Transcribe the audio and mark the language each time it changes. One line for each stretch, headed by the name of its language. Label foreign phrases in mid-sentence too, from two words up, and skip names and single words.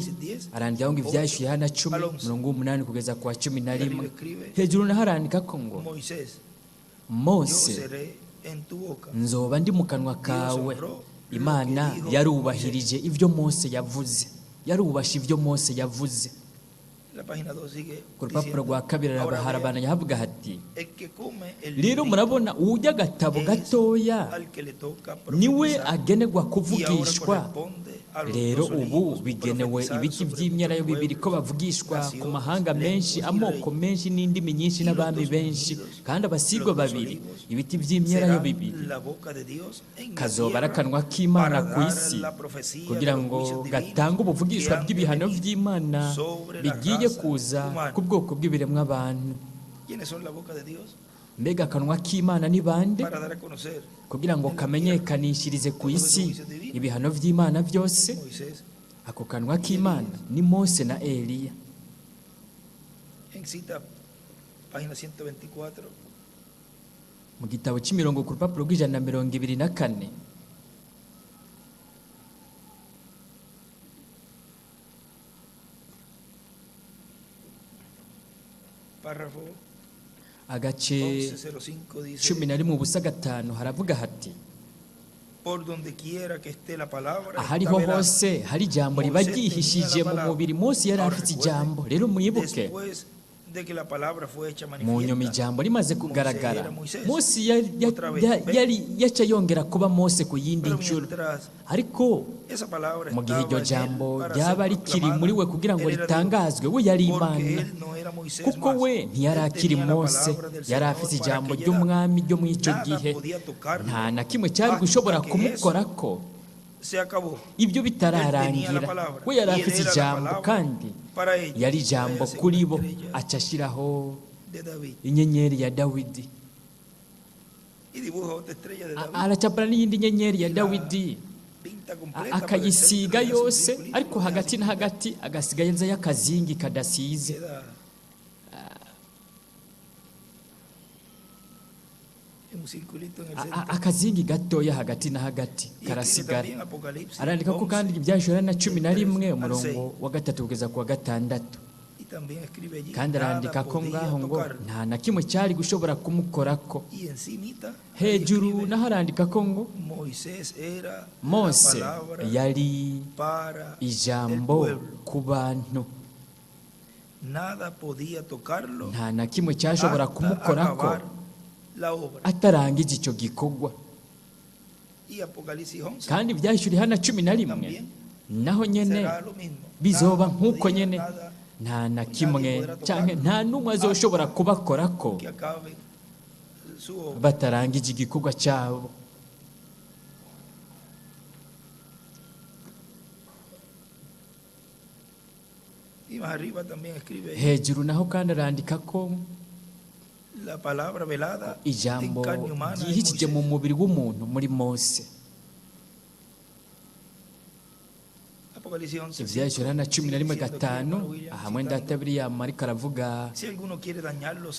Rundi: Arandika ngo ivyashuye hana 10:8 kugeza kwa 11. Hejuru naho arandika ko ngo Mose nzoba ndi mu kanwa kawe, imana yarubahirije ibyo Mose yavuze, yarubashe ibyo Mose yavuze.
Spanish: La página 2 sigue
Rundi: Ku rupapuro rwa
Spanish: diciendo,
Rundi: kabiri
Spanish: "Ahora
Rundi: harabana
Spanish: vean,
Rundi: yavuga hati
Spanish: el que come el
Rundi: rero
Spanish: librito
Rundi: murabona ujya agatabo
Spanish: es
Rundi: gatoya
Spanish: al que le toca
Rundi: niwe
Spanish: profetizar,
Rundi: agenerwa
Spanish: y ahora
Rundi: kuvugishwa.
Spanish: corresponde a los
Rundi: Rero
Spanish: dos
Rundi: ubu
Spanish: olivos
Rundi: bigenewe
Spanish: profetizar
Rundi: ibiti
Spanish: sobre
Rundi: by'imyelayo
Spanish: muchos
Rundi: bibiri ko
Spanish: pueblos,
Rundi: bavugishwa ku
Spanish: naciones,
Rundi: mahanga menshi,
Spanish: lenguas y
Rundi: amoko
Spanish: reyes.
Rundi: menshi n'indimi nyinshi
Spanish: Y los
Rundi: n'abami
Spanish: dos
Rundi: benshi,
Spanish: ungidos,
Rundi: kandi abasigwa
Spanish: los dos
Rundi: babiri,
Spanish: olivos,
Rundi: ibiti by'imyelayo
Spanish: serán
Rundi: bibiri
Spanish: la boca de Dios en la
Rundi: kazoba ari
Spanish: tierra
Rundi: akanwa k'Imana
Spanish: para
Rundi: ku
Spanish: dar
Rundi: isi
Spanish: la profecía
Rundi: kugira
Spanish: de los
Rundi: ngo
Spanish: juicios
Rundi: gatange
Spanish: divinos
Rundi: ubuvugishwa
Spanish: que han de
Rundi: bw'ibihano
Spanish: venir
Rundi: by'Imana
Spanish: sobre la
Rundi: bigiye
Spanish: raza
Rundi: kuza
Spanish: humana.
Rundi: ku bwoko bw'ibiremwabantu.
Spanish: ¿Quiénes son la boca de Dios?
Rundi: Mbega akanwa k'Imana ni bande?
Spanish: Para dar a conocer
Rundi: Kugira ngo kamenyekanishirize ku isi ibihano by'Imana byose.
Spanish: Moisés
Rundi: Ako kanwa k'Imana ni Mose na Eliya.
Spanish: en cita, página 124.
Rundi: Mu gitabo cy'imirongo ku rupapuro rw'124,
Spanish: Párrafo
Rundi: agace
Spanish: 11:05 dice,
Rundi: 11:5 haravuga hati
Spanish: por donde quiera que esté la palabra,
Rundi: ahariho
Spanish: está veraz.
Rundi: hose hari ijambo riba ryihishije mu mubiri. Mose yari afite ijambo. Rero mwibuke,
Spanish: Después de que la palabra fue hecha
Rundi: mu nyuma
Spanish: manifiesta,
Rundi: ijambo rimaze kugaragara,
Spanish: Moisés
Rundi: Mose yari yaca yongera kuba Mose ku yindi
Spanish: pero
Rundi: nshuro.
Spanish: mientras
Rundi: Ariko
Spanish: esa palabra
Rundi: mu gihe
Spanish: estaba
Rundi: iryo
Spanish: en él
Rundi: jambo
Spanish: para
Rundi: ryaba
Spanish: ser
Rundi: rikiri
Spanish: proclamada,
Rundi: muri we kugira ngo
Spanish: él era
Rundi: ritangazwe,
Spanish: Dios,
Rundi: we yari
Spanish: porque
Rundi: Imana.
Spanish: él no era Moisés
Rundi: Kuko
Spanish: más.
Rundi: we ntiyari
Spanish: Él
Rundi: akiri
Spanish: tenía la
Rundi: Mose,
Spanish: palabra del
Rundi: yari
Spanish: Señor
Rundi: afite
Spanish: para
Rundi: ijambo
Spanish: aquella edad.
Rundi: ry'umwami ryo muri icyo
Spanish: Nada
Rundi: gihe.
Spanish: podía tocarlo
Rundi: Nta na kimwe cyari
Spanish: hasta
Rundi: gushobora
Spanish: que
Rundi: kumukorako
Spanish: se acabó.
Rundi: ibyo
Spanish: Él tenía la
Rundi: bitararangira.
Spanish: palabra,
Rundi: We yari
Spanish: y él
Rundi: afite
Spanish: era la
Rundi: ijambo
Spanish: palabra
Rundi: kandi
Spanish: para ellos.
Rundi: yari ijambo
Spanish: Vaya,
Rundi: kuri bo,
Spanish: segunda estrella
Rundi: aca ashyiraho
Spanish: de David.
Rundi: inyenyeri ya Dawidi.
Spanish: Y dibuja otra estrella de David.
Rundi: Aracapara n'iyindi nyenyeri ya Dawidi,
Spanish: Pinta completa
Rundi: akayisiga
Spanish: por el centro y hace un
Rundi: yose,
Spanish: circulito
Rundi: ariko
Spanish: y
Rundi: hagati
Spanish: así
Rundi: na hagati agasigayezayo akazingi kadasize.
Spanish: queda un circulito en el centro.
Rundi: Akazingi gatoya hagati na hagati
Spanish: Y aquí dice
Rundi: karasigara.
Spanish: también Apocalipsis
Rundi: Arandika ko 11, kandi ibyashura na 11
Spanish: al
Rundi: umurongo wa 3 kugeza ku wa 6.
Spanish: y también escribe allí,
Rundi: Kandi arandika
Spanish: nada
Rundi: ko
Spanish: podía
Rundi: ngaho ngo
Spanish: tocarlo.
Rundi: nta na kimwe cyari gushobora kumukorako.
Spanish: Y encimita ahí
Rundi: Hejuru
Spanish: escribe,
Rundi: naho arandika ko ngo
Spanish: Moisés era
Rundi: Mose
Spanish: la palabra
Rundi: yari
Spanish: para el
Rundi: ijambo
Spanish: pueblo.
Rundi: ku bantu.
Spanish: Nada podía tocarlo
Rundi: Nta na kimwe cyashobora
Spanish: hasta
Rundi: kumukorako
Spanish: acabar la obra.
Rundi: atarangije icyo gikorwa.
Spanish: Y Apocalipsis 11
Rundi: Kandi ibyashuri hana 11
Spanish: también
Rundi: naho nyene
Spanish: será lo mismo.
Rundi: bizoba
Spanish: Nada
Rundi: nk'uko
Spanish: podía,
Rundi: nyene,
Spanish: nada
Rundi: nta na kimwe cyangwa nta n'umwe azoshobora kubakorako
Spanish: que acabe su obra.
Rundi: batarangije igikorwa cyabo.
Spanish: Y más arriba también escribe ahí,
Rundi: Hejuru naho kandi arandika ko
Spanish: la palabra velada en
Rundi: ijambo
Spanish: carne humana en
Rundi: ryihishije mu
Spanish: Moisés.
Rundi: mubiri w'umuntu muri Mose.
Spanish: Apocalipsis 11,
Rundi: Ibyashuri hana 11
Spanish: diciendo aquí, 5 hermano William,
Rundi: hamwe
Spanish: citando,
Rundi: ndata William ariko aravuga,
Spanish: si alguno quiere dañarlos al